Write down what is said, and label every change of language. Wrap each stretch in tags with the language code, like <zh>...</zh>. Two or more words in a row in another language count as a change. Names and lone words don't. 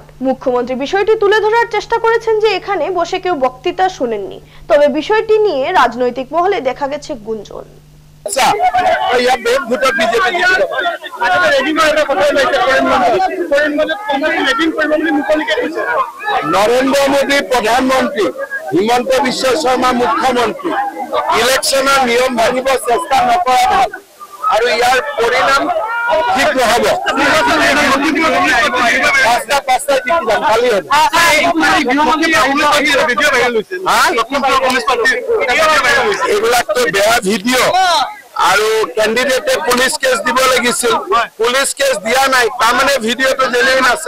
<bn>মুখ্যমন্ত্রী বিষয়টি তুলে ধরার চেষ্টা করেছেন যে এখানে বসে কেউ বক্তৃতা শুনেননি, তবে বিষয়টি নিয়ে রাজনৈতিক মহলে দেখা গেছে গুঞ্জন।</bn> <as>নরেন্দ্র মোদী প্রধানমন্ত্রী, হিমন্ত বিশ্ব শর্মা মুখ্যমন্ত্রী ইলেকশনের নিয়ম ভাঙিব চেষ্টা নকৰা ভাল আৰু ইয়াৰ পৰিণাম ঠিক নহব। এইবিলাকতো বেয়া ভিডিঅ' আৰু কেণ্ডিডেটে</as> <en>police case</en> <as>দিব লাগিছিল,</as> <en>police case</en> <as>দিয়া নাই, তাৰমানে ভিডিঅ'টো জেনেই আছে।</as>